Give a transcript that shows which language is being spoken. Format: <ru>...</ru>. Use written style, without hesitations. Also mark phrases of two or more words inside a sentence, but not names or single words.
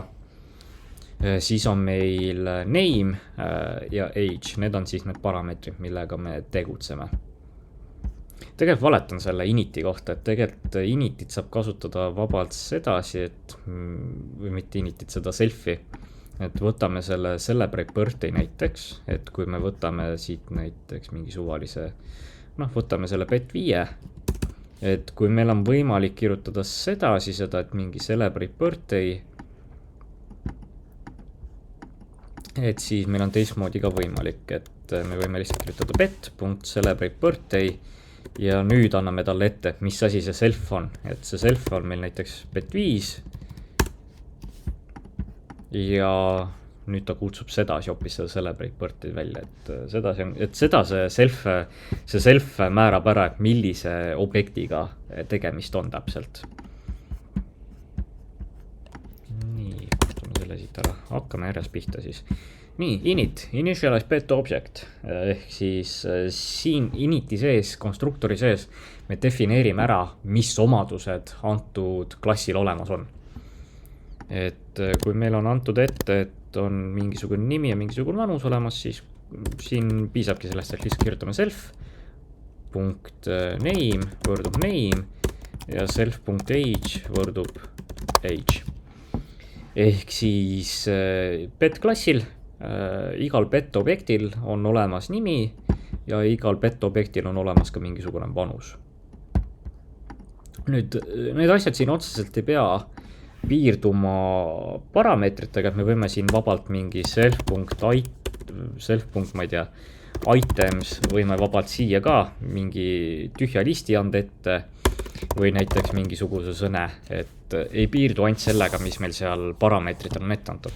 <et>Siis on meil name ja age, need on siis need parameetrid, millega me tegutseme. Tegelikult valetan selle initi kohta, et tegelikult initit saab kasutada vabalt sedasi, et, või mitte initit, seda self'i, et võtame selle</et> <en>celebrate birthday</en> <et>näiteks, et kui me võtame siit näiteks mingi suvalise, võtame selle bet5, et kui meil on võimalik kirjutada sedasi seda, et mingi</et> <en>celebrate birthday,</en> <et>et siis meil on teistmoodi ka võimalik, et me võime lihtsalt kirjutada</et> <en>bet.celebrate birthday</en> <et>ja nüüd anname talle ette, mis asi see self on, et see self on meil näiteks bet5 ja nüüd ta kutsub sedasi hoopis seda</et> <en>celebrate birthday</en> <et>välja, et seda see self määrab ära, et millise objektiga tegemist on täpselt. Nii, kustame selle siit ära, hakkame järjest pihta siis. Nii,</et> <en>initialize bet object,</en> <et>ehk siis siin initi sees, konstruktori sees, me defineerime ära, mis omadused antud klassil olemas on. Et kui meil on antud ette, et on mingisugune nimi ja mingisugune vanus olemas, siis siin piisabki sellest, et lihtsalt kirjutame self.name võrdub name ja self.age võrdub age. Ehk siis bet klassil igal bet objektil on olemas nimi ja igal bet objektil on olemas ka mingisugune vanus. Nüüd, need asjad siin otseselt ei pea piirduma parameetritega, et me võime siin vabalt mingi items võime vabalt siia ka mingi tühja listi anda ette või näiteks mingisuguse sõne, et ei piirdu ainult sellega, mis meil seal parameetrid on ette antud.</et>